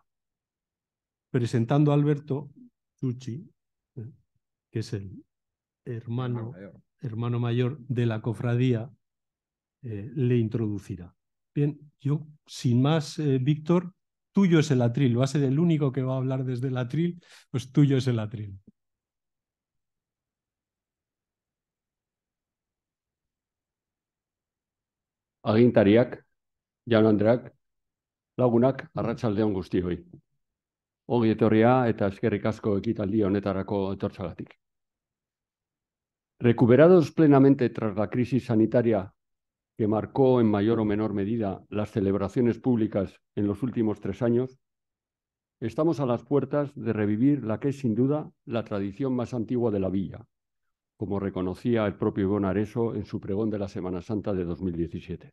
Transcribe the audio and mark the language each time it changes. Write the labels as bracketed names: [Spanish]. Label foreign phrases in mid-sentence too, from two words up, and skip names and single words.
[Spanish] Presentando a Alberto Chuchi, que es el hermano mayor de la cofradía, le introducirá. Bien, yo, sin más, Víctor, tuyo es el atril, va a ser el único que va a hablar desde el atril, pues tuyo es el atril. [Basque] Agintariak, jaun-andreak, lagunak, arratsaldeon guztioi. Ongi etorria eta eskerrik asko ekitaldi honetarako etortzagatik. [Spanish] Recuperados plenamente tras la crisis sanitaria que marcó en mayor o menor medida las celebraciones públicas en los últimos 3 años, estamos a las puertas de revivir la que es sin duda la tradición más antigua de la villa, como reconocía el propio Ibon Areso en su pregón de la Semana Santa de 2017.